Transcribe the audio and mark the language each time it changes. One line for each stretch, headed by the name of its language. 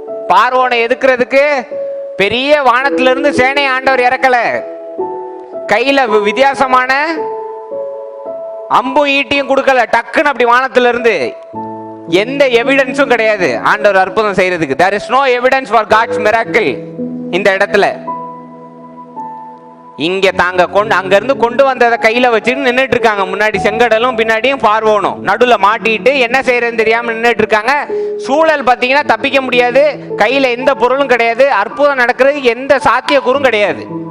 Tamil: பார்வோனை எதுக்குறதுக்கு பெரிய வானத்திலிருந்து சேனை ஆண்டவர் இறக்கல. கையில வித்தியாசமான அம்பு ஈட்டியும் கொடுக்கல. டக்குன்னு அப்படி வானத்திலிருந்து எந்த எவிடன்ஸும் கிடையாது ஆண்டவர் அற்புதம் செய்யறதுக்கு.
English: there is no evidence for God's miracle
Tamil: இந்த இடத்துல. இங்க தாங்க அங்க இருந்து கொண்டு வந்ததை கையில வச்சுட்டு நின்றுட்டு இருக்காங்க. முன்னாடி செங்கடலும் பின்னாடியும் பார்வோனும் நடுவில் மாட்டிட்டு என்ன செய்யறதுன்னு தெரியாம நின்றுட்டு இருக்காங்க. சூழல் பார்த்தீங்கன்னா தப்பிக்க முடியாது, கையில எந்த பொருளும் கிடையாது, அற்புதம் நடக்கிறதுக்கு எந்த சாத்தியக்கூறும் கிடையாது.